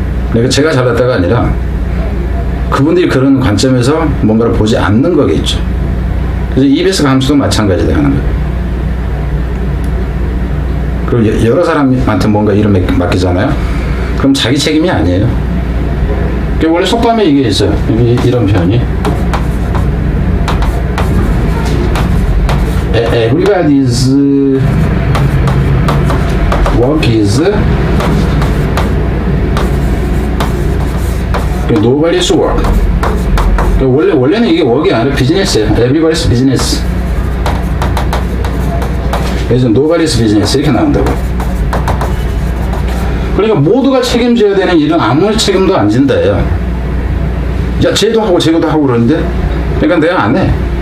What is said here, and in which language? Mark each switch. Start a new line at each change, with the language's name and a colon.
Korean: 그러니까 제가 잘났다가 아니라 그분들이 그런 관점에서 뭔가를 보지 않는 거겠죠. 그래서 EBS 감수도 마찬가지다 하는 거예요. 그리고 여러 사람한테 뭔가 일을 맡기잖아요. 그럼 자기 책임이 아니에요. 원래 속담에 이게 있어요. 이런 표현이.
English: Everybody's work is nobody's work.
Korean: 원래는 이게 work이 아니라 비즈니스예요.
English: Everybody's business.
Korean: 그래서
English: nobody's business
Korean: 이렇게 나온다고. 그러니까 모두가 책임져야 되는 일은 아무리 책임도 안 진다예요. 야, 쟤도 하고 쟤도 하고 그러는데, 그러니까 내가 안 해.